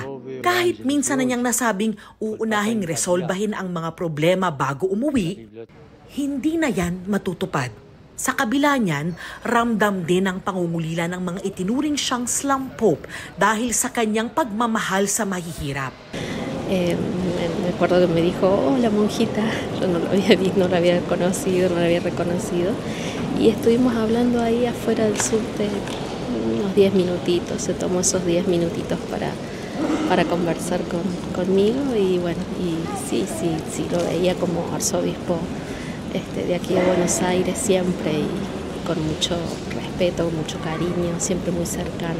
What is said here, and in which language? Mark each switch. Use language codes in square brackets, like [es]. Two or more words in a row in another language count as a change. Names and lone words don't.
[tl] Kahit minsan na niyang nasabing uunahing resolbahin ang mga problema bago umuwi, hindi na yan matutupad. Sa kabila niyan, ramdam din ang pangungulila ng mga itinuring siyang [en] slum pope [tl] dahil sa kanyang pagmamahal sa mahihirap. [es] Me acuerdo que me dijo, hola monjita, yo no lo había visto, no lo había conocido, no lo había reconocido. Y estuvimos hablando ahí afuera del subte unos 10 minutitos, se tomó esos 10 minutitos para conversar conmigo y bueno, y sí, lo veía como arzobispo de aquí de Buenos Aires siempre y con mucho respeto, mucho cariño, siempre muy cercano.